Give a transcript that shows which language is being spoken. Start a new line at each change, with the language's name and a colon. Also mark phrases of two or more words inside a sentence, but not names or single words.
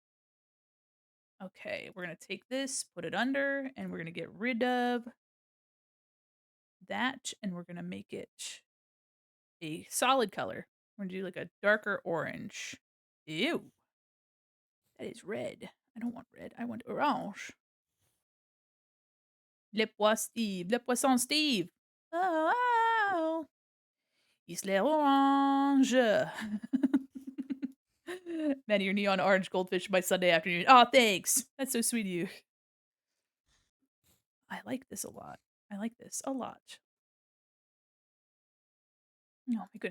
English: Okay, we're gonna take this, put it under, and we're gonna get rid of that, and we're gonna make it a solid color. We're gonna do like a darker orange. Ew. That is red. I don't want red. I want orange. Le poisson Steve. Le poisson Steve. Oh, oh. Isle orange. Maddie, your neon orange goldfish by Sunday afternoon. Oh, thanks. That's so sweet of you. I like this a lot. I like this a lot. Oh my goodness.